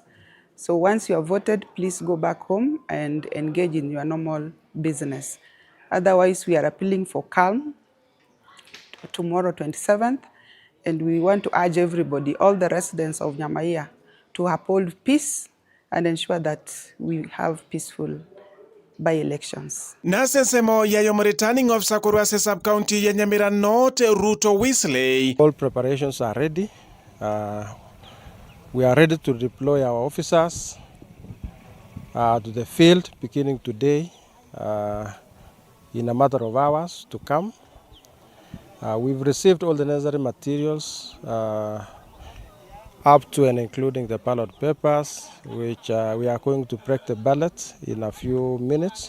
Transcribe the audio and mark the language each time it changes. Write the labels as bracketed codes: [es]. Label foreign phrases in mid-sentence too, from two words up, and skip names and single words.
[en] So once you have voted, please go back home and engage in your normal business. Otherwise, we are appealing for calm tomorrow, 27th. And we want to urge everybody, all the residents of Nyamaiya, to uphold peace and ensure that we have peaceful by-elections. [guz] Nasensemo yayo [en] returning officer [guz] kurwase sub-county ya Nyamira North Ruto Wesley. [en] All preparations are ready. We are ready to deploy our officers to the field beginning today in a matter of hours to come. We've received all the necessary materials up to and including the ballot papers, which we are going to break the ballot in a few minutes.